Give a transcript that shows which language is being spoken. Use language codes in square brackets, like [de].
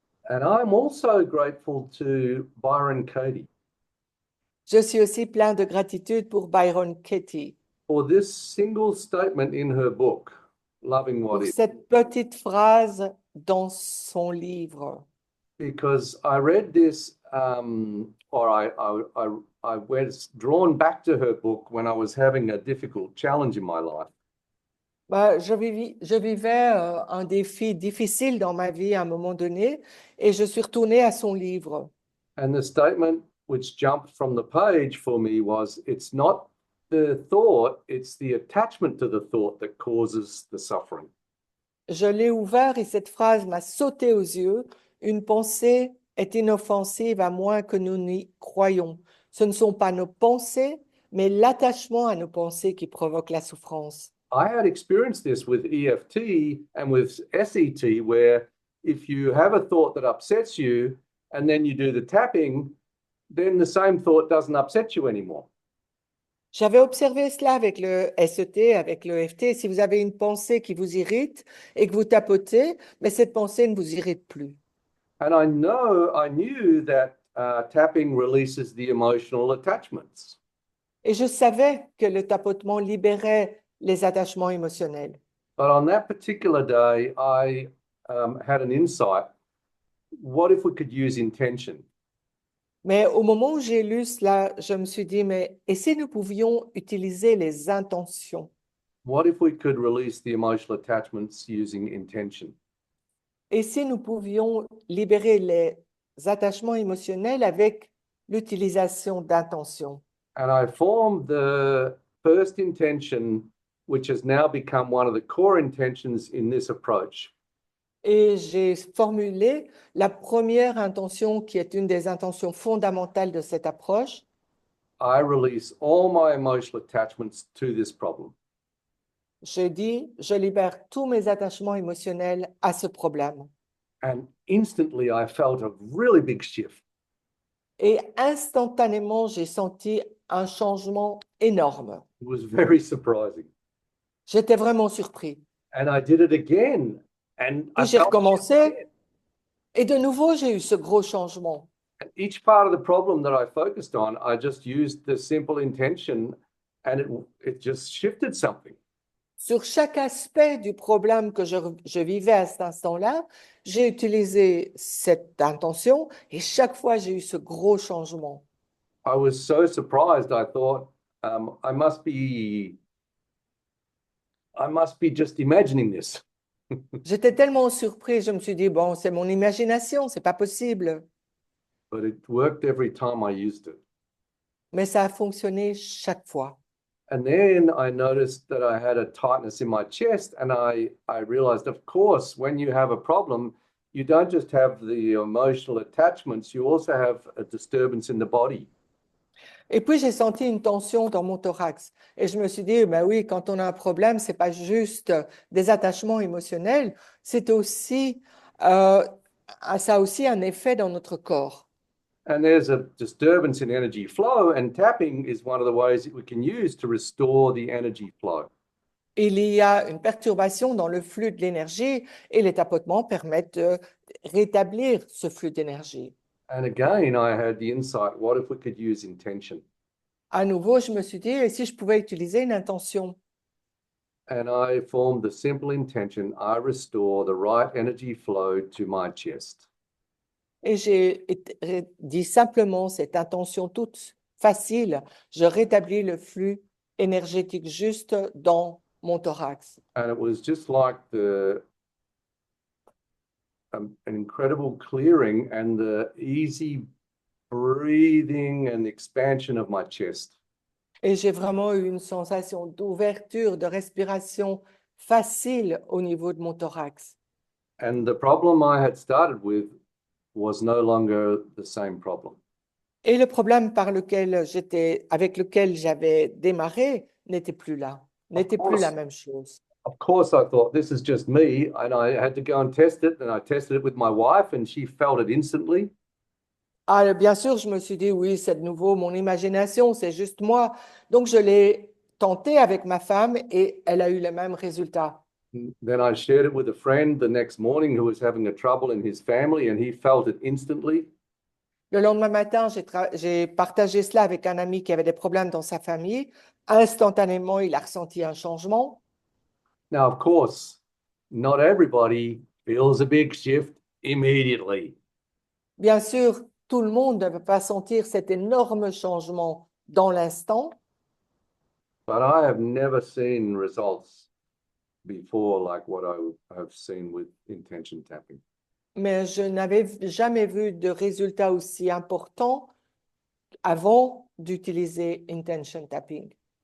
[en] And I'm also grateful to Byron Katie [fr] Je suis aussi plein de gratitude pour Byron Katie [en] for this single statement in her book, Loving What [fr] pour [en] Is. [fr] cette petite phrase dans son livre. [en] because I read this, or I was drawn back to her book when I was having a difficult challenge in my life. [fr] Bah, je vivais un défi difficile dans ma vie à un moment donné et je suis retournée à son livre. [en] And the statement which jumped from the page for me was, it's not the thought, it's the attachment to the thought that causes the suffering. [fr] Je l'ai ouvert et cette phrase m'a sauté aux yeux. Une pensée est inoffensive à moins que nous n'y croyons. Ce ne sont pas nos pensées, mais l'attachement à nos pensées qui provoque la souffrance. [en] I had experienced this with EFT and with SET, where if you have a thought that upsets you and then you do the tapping, then the same thought doesn't upset you anymore. [fr] J'avais observé cela avec le SET, avec le EFT. Si vous avez une pensée qui vous irrite et que vous tapotez, mais cette pensée ne vous irrite plus. [en] And I knew that tapping releases the emotional attachments. [fr] Et je savais que le tapotement libérait les attachements émotionnels. [en] But on that particular day, I had an insight. What if we could use intention? [fr] Mais au moment où j'ai lu cela, je me suis dit, mais et si nous pouvions utiliser les intentions? [en] What if we could release the emotional attachments using intention? [fr] Et si nous pouvions libérer les attachements émotionnels avec l'utilisation d'intentions? [en] And I formed the first intention, which has now become one of the core intentions in this approach. [fr] Et j'ai formulé la première intention qui est une des intentions fondamentales de cette approche. [en] I release all my emotional attachments to this problem. [fr] J'ai dit, je libère tous mes attachements émotionnels à ce problème. [en] And instantly I felt a really big shift. [fr] Et instantanément, j'ai senti un changement énorme. [en] It was very surprising. [fr] J'étais vraiment surpris. [en] And I did it again. And I [fr] Puis j'ai [en] felt [fr] recommencé et de nouveau, j'ai eu ce gros changement. [en] and each part of the problem that I focused on, I just used the simple intention and it just shifted something. [fr] Sur chaque aspect du problème que je vivais à cet instant-là, j'ai utilisé cette intention et chaque fois, j'ai eu ce gros changement. [en] I was so surprised. I thought, I must be just imagining this. [fr] J'étais tellement surpris, je me suis dit, bon, c'est mon imagination, c'est pas possible. [en] But it worked every time I used it. [fr] Mais ça a fonctionné chaque fois. [en] And then I noticed that I had a tightness in my chest, and I realized, of course, when you have a problem, you don't just have the emotional attachments, you also have a disturbance in the body. [fr] Et puis, j'ai senti une tension dans mon thorax. Et je me suis dit, ben oui, quand on a un problème, c'est pas juste des attachements émotionnels, c'est aussi, ça a aussi un effet dans notre corps. [en] And there's a disturbance in energy flow, and tapping is one of the ways that we can use to restore the energy flow. [fr] Il y a une perturbation dans le flux de l'énergie et les tapotements permettent de rétablir ce flux d'énergie. [en] And again, I had the insight, what if we could use intention? [fr] À nouveau, je me suis dit, et si je pouvais utiliser une intention? [en] And I formed the simple intention, I restore the right energy flow to my chest. [fr] Et j'ai dit simplement cette intention toute facile, je rétablis le flux énergétique juste dans mon thorax. [en] And it was just like an incredible clearing and the easy breathing and expansion of my chest. [fr] Et j'ai vraiment eu une sensation d'ouverture, de respiration facile au niveau de mon thorax. [en] And the problem I had started with was no longer the same problem. [fr] Et le problème avec lequel j'avais démarré n'était plus là, n'était plus la même chose. [en] Of course, I thought this is just me, and I had to go and test it. And I tested it with my wife, and she felt it instantly. [fr] Ah, bien sûr, je me suis dit, oui, c'est de nouveau mon imagination, c'est juste moi. Donc, je l'ai tenté avec ma femme et elle a eu le même résultat. [en] Then I shared it with a friend the next morning who was having a trouble in his family, and he felt it instantly. [fr] Le lendemain matin, j'ai partagé cela avec un ami qui avait des problèmes dans sa famille. Instantanément, il a ressenti un changement. [en] Now, of course, not everybody feels a big shift immediately. [fr] Bien sûr, tout le monde ne peut pas sentir cet énorme changement dans l'instant, [en] but I have never seen results before like what I have seen with intention tapping. [fr] mais je n'avais jamais vu de résultat aussi important avant d'utiliser intention tapping.